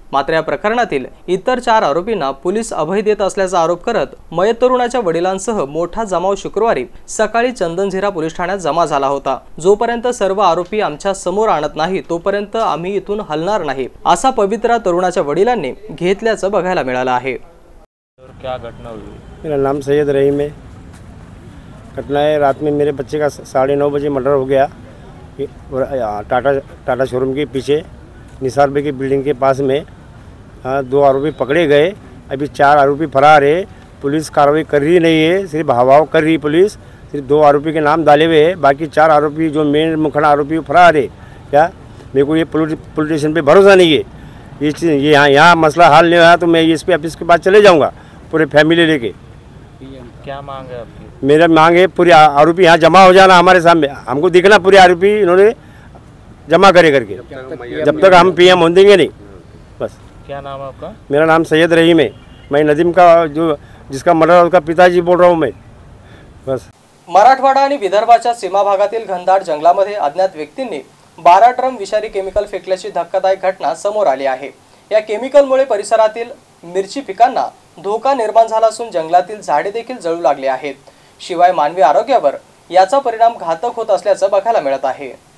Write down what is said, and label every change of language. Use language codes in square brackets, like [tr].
[mr] मात्र या प्रकरणातील इतर 4 आरोपींना पोलीस अभय देत असल्याचा आरोप करत मयत तरुणाच्या वडिलांसह मोठा जमाव शुक्रवारी सकाळी चंदनझिरा पोलीस ठाण्यात जमा झाला होता। जोपर्यंत सर्व आरोपी आमच्या समोर आणत नाही तोपर्यंत आम्ही इथून हलणार नाही, असा पवित्रा तरुणाच्या वडिलांनी घेतल्याचं बघायला मिळालं आहे। [hi] क्या घटना हुई? मेरा नाम सैयद रहीम है। घटना है, रात में मेरे बच्चे का 9:30 बजे मर्डर हो गया। टाटा शोरूम के पीछे निसार बे की बिल्डिंग के पास में 2 आरोपी पकड़े गए। अभी 4 आरोपी फरार है। पुलिस कार्रवाई कर रही नहीं है, सिर्फ हवाओ कर रही पुलिस। सिर्फ 2 आरोपी के नाम डाले हुए हैं, बाकी 4 आरोपी जो मेन मुखड़ा आरोपी फरार है। क्या मेरे को ये पुलिस स्टेशन पर भरोसा नहीं है। ये यहाँ मसला हल नहीं हुआ तो मैं SP ऑफिस के पास चले जाऊँगा पूरे फैमिली लेके। क्या मांग है आपकी? मेरा मांग है पूरे आरोपी यहाँ जमा हो जाना हमारे सामने, हमको दिखना पूरे आरोपी इन्होंने जमा करे करके, जब तक हम PM होने देंगे नहीं। बस। क्या नाम है आपका? मेरा नाम सैयद रहीम है। मैं नदीम का जिसका मर्डर उसका पिताजी बोल रहा हूँ मैं। बस। [mr] मराठवाडा आणि विदर्भाच्या सीमा भागातील घनदाट जंगलामध्ये अज्ञात व्यक्तींनी 12 ड्रम विषारी केमिकल फेकल्याची धक्कादायक घटना समोर आली आहे। या केमिकलमुळे परिसरातील मिरची पिकांना धोका निर्माण झाला असून जंगलातील झाडे देखील जळू लागली आहेत। शिवाय मानवी आरोग्यावर याचा परिणाम घातक होत असल्याचं बघायला मिळत आहे।